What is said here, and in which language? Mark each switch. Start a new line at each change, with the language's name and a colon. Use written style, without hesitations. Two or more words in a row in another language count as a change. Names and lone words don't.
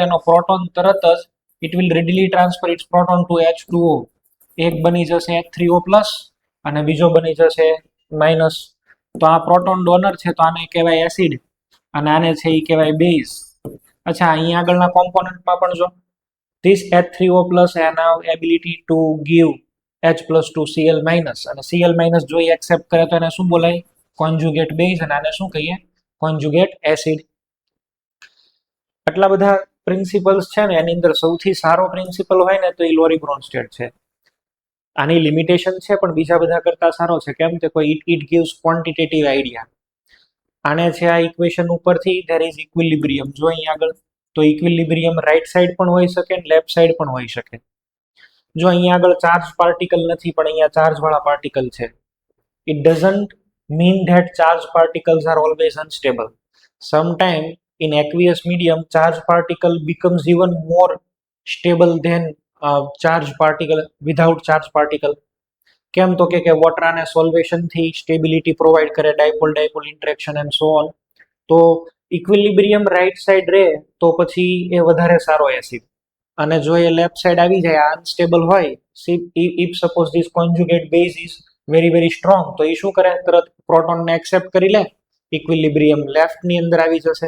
Gujarati: એનો પ્રોટોન તરત જ
English: it will readily transfer its proton to H2O.
Gujarati: એક બની જશે H3O પ્લસ અને બીજો બની જશે માઇનસ. તો આ પ્રોટોન ડોનર છે, તો આને કહેવાય એસિડ, અને આને છે એ કહેવાય બેઝ. અચ્છા, અહીંયા આગળના કોમ્પોનન્ટમાં પણ જો
English: this H3O plus have ability to give H plus to Cl minus,
Gujarati: અને
English: Cl minus
Gujarati: જો એ એક્સેપ્ટ કરે તો એને શું બોલાય?
English: conjugate base.
Gujarati: અને આને શું કહીએ?
English: conjugate acid.
Gujarati: આટલા બધા પ્રિન્સિપલ્સ છે ને, એની અંદર સૌથી સારો પ્રિન્સિપલ હોય ને તો એ લોરી બ્રોન્સ્ટેડ છે. આની લિમિટેશન છે પણ બીજા બધા કરતા સારો છે. કેમ? કે કોઈ
English: it gives quantitative idea.
Gujarati: આને છે આ ઇક્વેશન ઉપરથી
English: there is equilibrium.
Gujarati: જો અહીંયા આગળ તો ઇક્વિલિબ્રિયમ
English: right side
Gujarati: પણ હોઈ શકે,
English: left side
Gujarati: પણ હોઈ શકે. જો અહીંયા આગળ ચાર્જ પાર્ટિકલ નથી પણ અહીંયા ચાર્જ વાળા પાર્ટિકલ છે.
English: It doesn't mean that charged particles are always unstable. Sometimes in aqueous medium, charged particle becomes even more stable than charged particle without charged particle.
Gujarati: કેમ તો કે વોટર અને સોલ્વેશન થી
English: stability provide
Gujarati: કરે,
English: dipole dipole interaction and so on.
Gujarati: તો ઇક્વિલિબ્રિયમ
English: right side
Gujarati: રહે તો પછી એ વધારે સારો એસિડ, અને જો એ
English: left side
Gujarati: આવી જાય અનસ્ટેબલ હોય,
English: if suppose this conjugate base is very very strong,
Gujarati: તો એ શું કરે, તરત પ્રોટોનને એક્સેપ્ટ કરી લે, ઇક્વિલિબ્રિયમ લેફ્ટ ની અંદર આવી જશે.